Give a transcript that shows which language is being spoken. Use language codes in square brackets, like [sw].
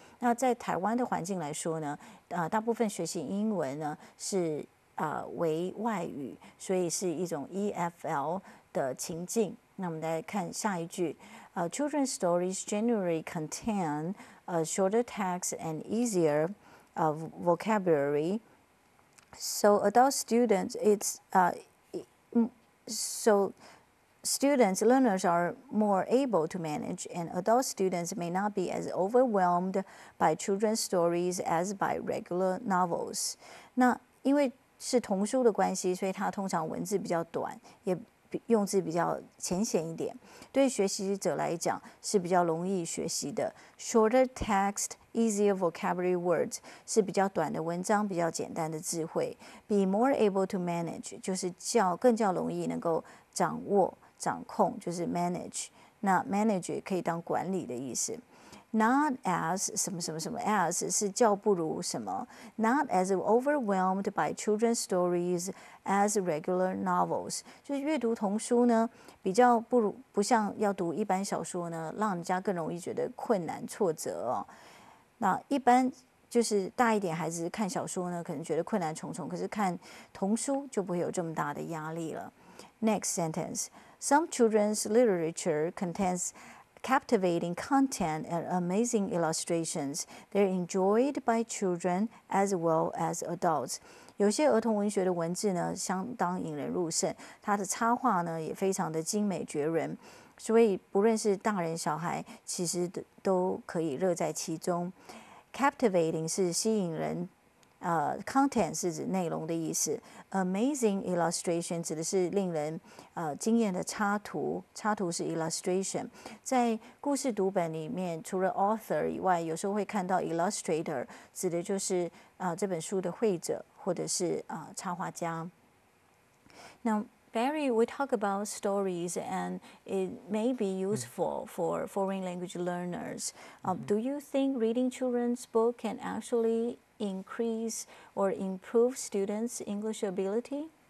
[zh] 那在台湾的环境来说呢，大部分学习英文呢是为外语，所以是一种 EFL 的情境。那我们来看下一句， [en] Children's stories generally contain shorter text and easier vocabulary. So adult students, learners are more able to manage, and adult students may not be as overwhelmed by children's stories as by regular novels. [zh] 那因为是童书的关系，所以它通常文字比较短，也用字比较浅显一点，对学习者来讲是比较容易学习的。 [en] Shorter text, easier vocabulary words [zh] 是比较短的文章，比较简单的智慧。 [en] Be more able to manage [zh] 就是更容易能够掌握、掌控，就是 manage。那 manage 可以当管理的意思。Not as 什么什么什么 as 是较不如什么 ， [en] not as overwhelmed by children's stories as regular novels， [zh] 就是阅读童书呢，比较不像要读一般小说呢，让人家更容易觉得困难挫折哦。那一般就是大一点孩子看小说呢，可能觉得困难重重，可是看童书就不会有这么大的压力了。 [en] Next sentence: Some children's literature contains captivating content and amazing illustrations. They're enjoyed by children as well as adults. [zh] 有些儿童文学的文字呢，相当引人入胜，它的插画呢也非常的精美绝伦，所以不论是大人小孩，其实都可以乐在其中。 Captivating 是吸引人。content 是指内容的意思 ， [en] amazing illustration [zh] 指的是令人惊艳的插图，插图是 illustration。在故事读本里面，除了 author 以外，有时候会看到 illustrator， 指的就是这本书的绘者或者是插画家。 [en] Now, Barry, we talk about stories, and it may be useful for foreign language learners. Do you think reading children's book can actually increase or improve students' English ability?